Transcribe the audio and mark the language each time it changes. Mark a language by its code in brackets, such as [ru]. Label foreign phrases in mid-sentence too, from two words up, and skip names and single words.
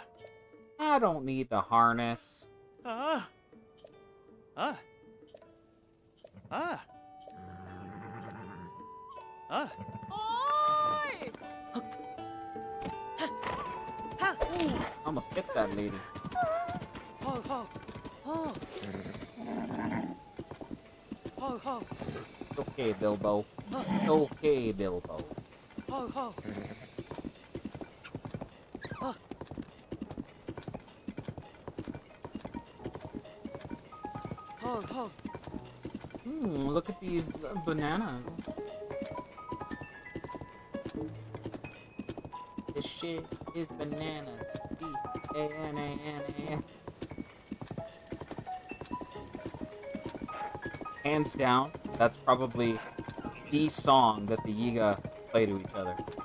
[en] I don't need the harness. Ah. Ah. Ah. Ah. Oi! Almost hit that lady. Ho ho. Oh. Ho ho. Okay, Bilbo. Okay, Bilbo. Ho ho. Ho ho. Look at these bananas. This shit is bananas. B-A-N-A-N-A-S. Hands down, that's probably the song that the Yiga play to each other.